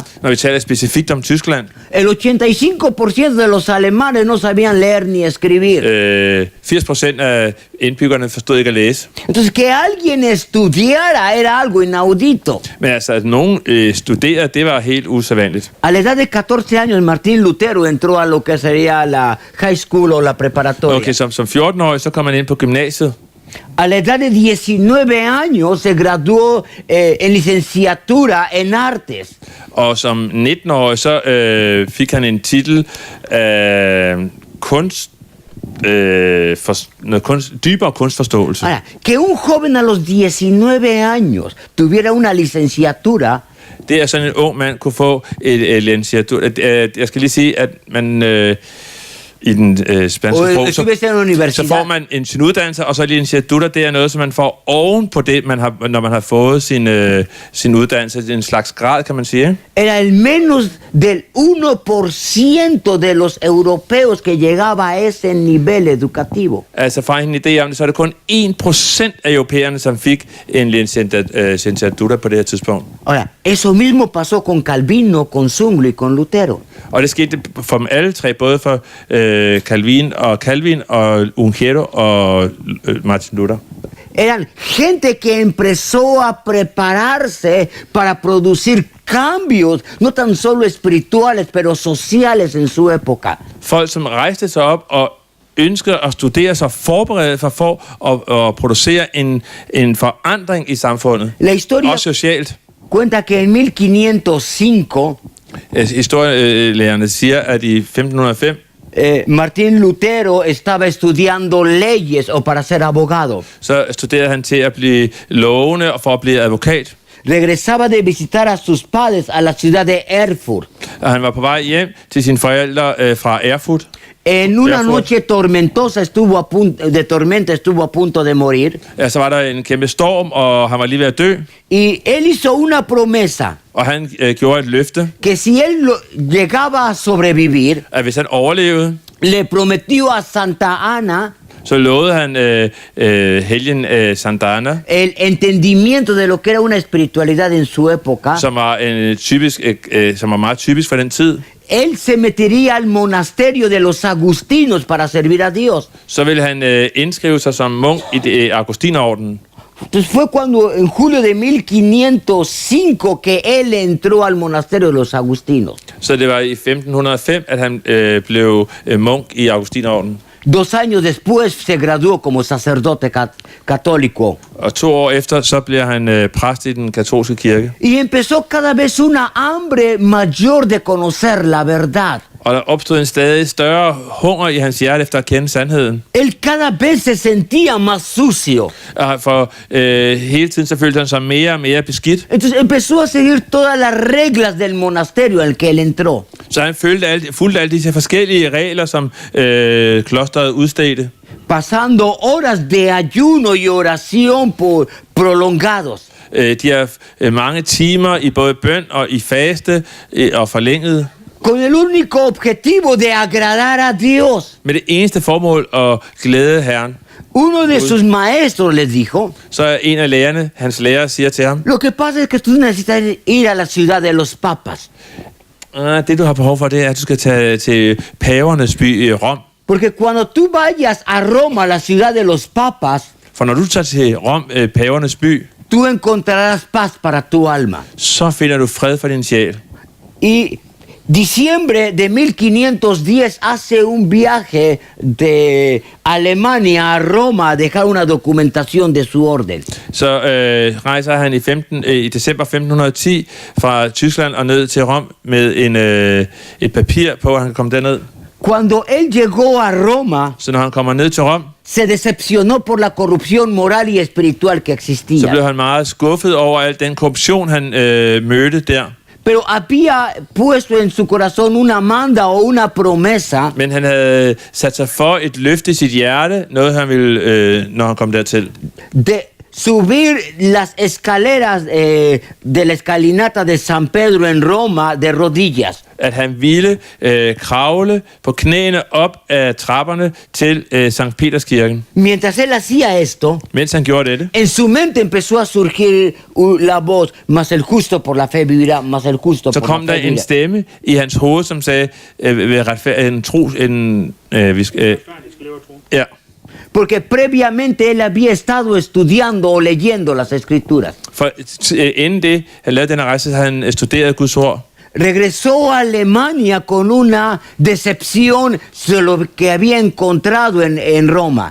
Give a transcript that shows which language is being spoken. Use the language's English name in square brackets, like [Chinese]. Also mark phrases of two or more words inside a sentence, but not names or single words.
[Danish] Når vi taler specifikt om Tyskland, [Spanish] el 85% de los alemanes no sabían leer ni escribir. [Danish] 80% af indbyggerne forstod ikke at læse. [Spanish] Entonces, que alguien estudiara era algo inaudito. [Danish] Men altså, at nogen studerede, det var helt usædvanligt. [Spanish] A la edad de 14 años, Martín Lutero entró a lo que sería la [English] high school [Spanish] o la preparatoria. [Danish] Okay, som 14-årig, så kom man ind på gymnasiet. [Spanish] A la edad de 19 años se graduó en licenciatura en artes. [Danish] Og som 19-årig, så fik han en titel af dybere kunstforståelse. [Spanish] Ahora, que un joven a los 19 años tuviera una licenciatura, [Danish] Det er sådan, en ung mand kunne få et licenciatur. Jeg skal lige sige, at man i den spanske [Spanish] o [Danish] sprog, [Spanish] estuviese en una [Danish] så får [Spanish] universidad, [Danish] man sin uddannelse, og så licenciatur, det er noget, som man får oven på det, når man har fået sin uddannelse. Det er en slags grad, kan man sige. [Spanish] era el menos del 1% de los europeos que llegaba a ese nivel educativo. [Danish] Altså for en idé om det, så er det kun 1% af europæerne, som fik en licenciatura på det her tidspunkt. [Spanish] Ahora, eso mismo pasó con Calvino, con Zwinglio y con Lutero. [Danish] Og det skete for dem alle tre, både for Calvin og Ungero og Martin Luther. [Spanish] Eran gente que empezó a prepararse para producir cambios, no tan solo espirituales, pero sociales en su época. [Danish] Folk, som rejste sig op og ønskede at studere sig, forberede sig for at producere en forandring i samfundet. [Spanish] La historia [Danish] Også socialt. [Spanish] cuenta que en 1505 [Danish] Historielærerne siger, at i 1505 [Spanish] Martín Lutero estaba estudiando leyes o para ser abogado. [Danish] Så studerede han til at blive lovende og for at blive advokat. [Spanish] Regresaba de visitar a sus padres a la ciudad de Erfurt. [Danish] Og han var på vej hjem til sine forældre fra Erfurt. [Spanish] En una noche tormentosa de tormenta estuvo a punto de morir. [Danish] Ja, så var der en kæmpe storm, og han var lige ved at dø. [Spanish] Y él hizo una promesa [Danish] Og han gjorde et løfte, [Spanish] que si él llegaba a sobrevivir, [Danish] at hvis han overlevede, [Spanish] le prometió a Santa Ana [Danish] så lovede han helgen Santa Ana, [Spanish] el entendimiento de lo que era una espiritualidad en su época. [Danish] som var meget typisk for den tid. [Spanish] Él se metería al monasterio de los agustinos para servir a Dios. [Danish] Så ville han indskrive sig som munk i Augustinerordenen. [Spanish] Entonces fue cuando en julio de 1505 que él entró al monasterio de los agustinos. [Danish] Så det var i 1505, at han blev munk i Augustinerordenen. [Spanish] 2 años después se graduó como sacerdote católico. [Danish] Og 2 år efter, så bliver han præst i den katolske kirke. [Spanish] Y empezó cada vez una hambre mayor de conocer la verdad. [Danish] Og der opstod en stadig større hunger i hans hjerte efter at kende sandheden. [Spanish] Él cada vez se sentía más sucio. [Danish] For hele tiden så følte han sig mere og mere beskidt. [Spanish] Entonces empezó a seguir todas las reglas del monasterio al que él entró. [Danish] Så han fulgte alle disse forskellige regler, som klosteret udstedte. [Spanish] Pasando horas de ayuno y oración prolongados. [Danish] De har mange timer i både bøn og i faste og forlænget. [Spanish] Con el único objetivo de agradar a Dios. [Danish] Med det eneste formål at glæde Herren. [Spanish] Uno de sus maestros les dijo. [Danish] Så en af lærerne, hans lærer, siger til ham. [Spanish] Lo que pasa es que tú necesitas ir a la ciudad de los papas. [Danish] Det du har behov for, det er, at du skal tage til pavernes by Rom. [Spanish] Porque cuando tú vayas a Roma, la ciudad de los papas, [Danish] for når du tager til Rom, pavernes by, [Spanish] tú encontrarás paz para tu alma. [Danish] Så finder du fred for din sjæl. [Spanish] Y diciembre de 1510 hace un viaje de Alemania a Roma a dejar una documentación de su orden. [Danish] Så rejser han i december 1510 fra Tyskland og ned til Rom med et papir på, at han kan komme derned. [Spanish] Cuando él llegó a Roma, [Danish] så når han kommer ned til Rom, [Spanish] se decepcionó por la corrupción moral y espiritual que existía. [Danish] Så blev han meget skuffet over al den korruption, han mødte der. [Spanish] Pero había puesto en su corazón una manda o una promesa. [Danish] Men han havde sat sig for et løfte i sit hjerte, noget han ville, når han kom dertil. [Spanish] De subir las escaleras de la escalinata de San Pedro en Roma de rodillas. [Danish] At han ville kravle på knæene op af trapperne til Sankt Peterskirken. [Spanish] Mientras él hacía esto, [Danish] mens han gjorde dette, [Spanish] en su mente empezó a surgir la voz, mas el justo por la fe vivirá, mas el justo [Danish] så [Spanish] por la [Danish] kom der [Spanish] fe [Danish] en [Spanish] vivirá. [Danish] stemme i hans hoved, som sagde, ja. [Spanish] Porque previamente él había estado estudiando o leyendo las escrituras. [Danish] For inden det, han lavede den rejse, han studeret Guds ord. [Spanish] Regresó a Alemania con una decepción sobre lo que había encontrado en Roma.